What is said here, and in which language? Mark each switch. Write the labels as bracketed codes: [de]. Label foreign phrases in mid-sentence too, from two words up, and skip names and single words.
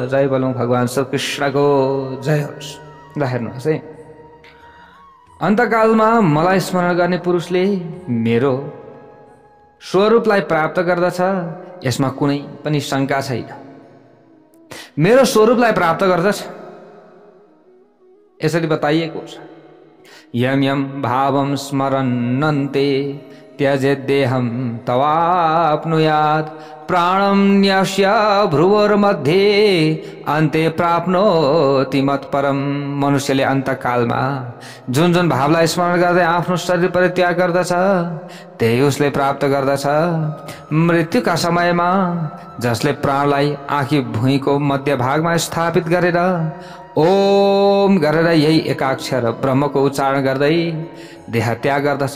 [ne] जय बोलौँ भगवान श्री कृष्णको जय होस्। ल हेर्नुहोस् है, अन्तकालमा मलाई स्मरण गर्ने पुरुषले मेरो स्वरूपलाई प्राप्त गर्दछ, यसमा कुनै पनि शङ्का छैन। मेरो स्वरूपलाई प्राप्त गर्दछ यसरी बताइएको छ। [sa] यम यम भावम स्मरन्नन्ते त्यजेद्देहं तवाप्नुयात् प्राणं न्यस्य भ्रुवोर्मध्ये अन्ते प्राप्नोति मत्परम। [ne] मनुष्यले अन्तकालमा जुन जुन भावलाई स्मरण गर्दै आफ्नो शरीर परित्याग गर्दछ त्यही उसले प्राप्त गर्दछ। मृत्युका समयमा जसले प्राणलाई आँखी भुइँको मध्य भागमा स्थापित गरेर ओम गरेर यही एकाक्षर ब्रह्मको उच्चारण गर्दै देह त्याग गर्दछ।